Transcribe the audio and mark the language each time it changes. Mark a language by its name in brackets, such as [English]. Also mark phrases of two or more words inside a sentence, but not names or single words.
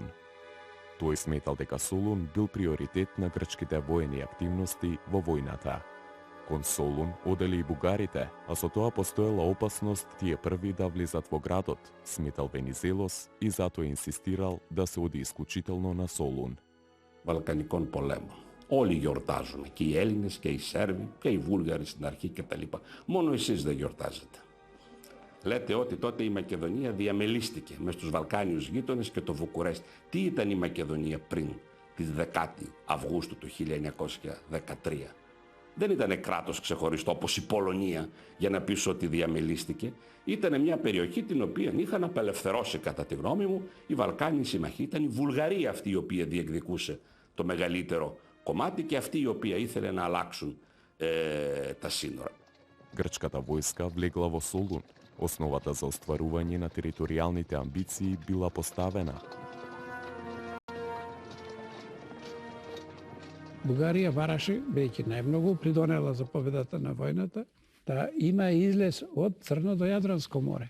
[Macedonian] Тој сметал дека Солун бил приоритет на грчките воени активности во војната. Кон Солун одели и бугарите, а со тоа постоела опасност тие први да влезат во градот, сметал Венизелос и затоа инсистирал да се оди исклучително на Солун. [Greek] Βαλκανικών πολέμων. Όλοι γιορτάζουμε, και οι Έλληνες και οι Σέρβοι και οι Βούλγαροι στην αρχή κτλ. Μόνο εσείς δεν γιορτάζετε. Λέτε ότι τότε η Μακεδονία διαμελίστηκε μες στους Βαλκάνιους γείτονες και το Βουκουρέστι. Τι ήταν η Μακεδονία πριν τη 10η Αυγούστου του 1913. Δεν ήταν κράτος ξεχωριστό όπως η Πολωνία για να πεις ότι διαμελίστηκε. Ήταν μια περιοχή την οποία είχαν απελευθερώσει κατά τη γνώμη μου οι Βαλκάνιοι συμμαχοί. Ήταν η Βουλγαρία αυτή η οποία διεκδικούσε το μεγαλύτερο κομμάτι και αυτή η οποία ήθελε να αλλάξουν τα σύνορα. [Macedonian] Грчката војска влегла во Солун. Основата за остварување на територијалните амбиции била поставена. Бугарија бараше, бидејќи најмногу придонела за победата на војната, да има излез од Црно до Јадранско море.